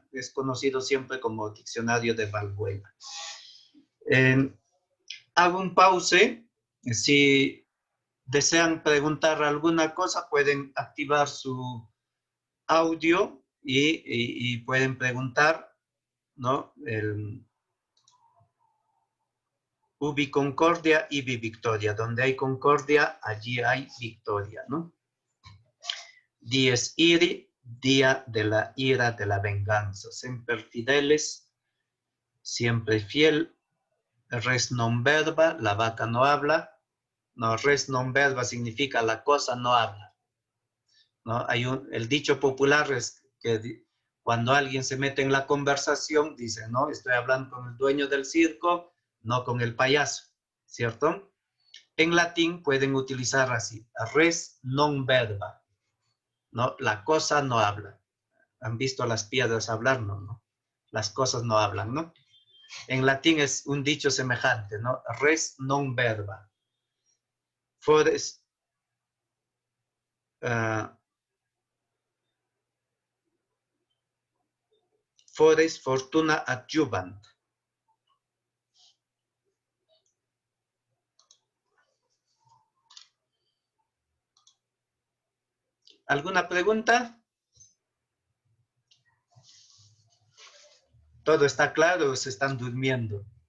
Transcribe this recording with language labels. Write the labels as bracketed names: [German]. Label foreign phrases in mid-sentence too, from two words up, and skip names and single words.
[Spanish] Es conocido siempre como Diccionario de Balbuena. Hago un pause. Si desean preguntar alguna cosa, pueden activar su audio y pueden preguntar, ¿no? [Latin] Ubi concordia, ibi victoria. [Spanish] Donde hay concordia, allí hay victoria, ¿no? [Latin] Dies iri, [Spanish] día de la ira, de la venganza. [Latin] Semper fideles, [Spanish] siempre fiel. [Latin] Res non verba, [Spanish] la vaca no habla. No, [Latin] res non verba [Spanish] significa la cosa no habla, ¿no? El dicho popular es que cuando alguien se mete en la conversación, dice, no, estoy hablando con el dueño del circo, no con el payaso, ¿cierto? En latín pueden utilizar así, [Latin] res non verba, [Spanish] ¿no? La cosa no habla. ¿Han visto las piedras hablar? No, no. Las cosas no hablan, ¿no? En latín es un dicho semejante, ¿no? [Latin] Res non verba. Fores, fores fortuna adjuvant. [Spanish] ¿Alguna pregunta? ¿Todo está claro o se están durmiendo?